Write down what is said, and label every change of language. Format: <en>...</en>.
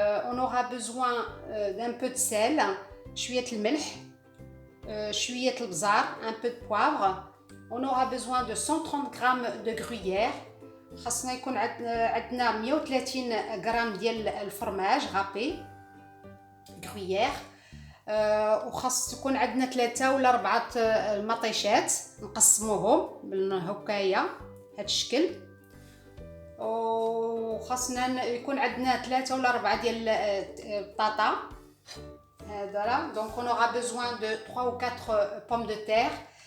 <fr>On aura besoin d'un peu de sel,</fr> <ar>شوية الملح، شوية البزار،</ar> <fr>un peu de poivre. On aura besoin de 130 g de gruyère.</fr> <ar>خاصنا يكون عندنا 130 غرام ديال الفرماج غابي غرuyère. وخاص تكون عندنا 3 ولا 4 المطيشات نقسموهم بالهكايا هاد الشكل. وخاصنا يكون عندنا 3 ولا 4 ديال البطاطا هذا.</ar> <fr>Donc on aura besoin de 3 ou 4 pommes de terre.</fr>